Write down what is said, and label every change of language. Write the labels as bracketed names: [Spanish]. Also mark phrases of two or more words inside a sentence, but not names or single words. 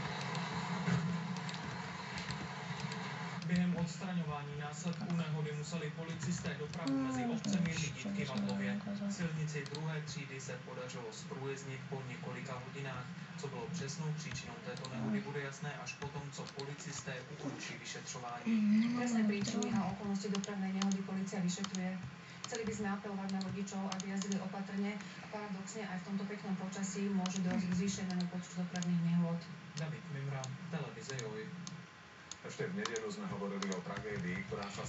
[Czech] Během odstraňování následků nehody museli policisté dopravu mezi obcemi Lidítky v Adlově. Silnici druhé třídy se podařilo zprůjezdnit po několika hodinách. Co bylo přesnou příčinou této nehody, bude jasné až potom, co policisté ukončí vyšetřování. [Slovak] Presné príčiny a okolnosti dopravnej nehody polícia vyšetruje. Chceli by sme apelovať na vodičov, aby jazdili opatrne a paradoxne aj v tomto peknom počasí môže dojsť k zvýšenému počtu dopravných nehôd. [Czech] David Mimra, televize Joj. [Slovak] Ešte v nedeľu sme hovorili o tragédii, ktorá sa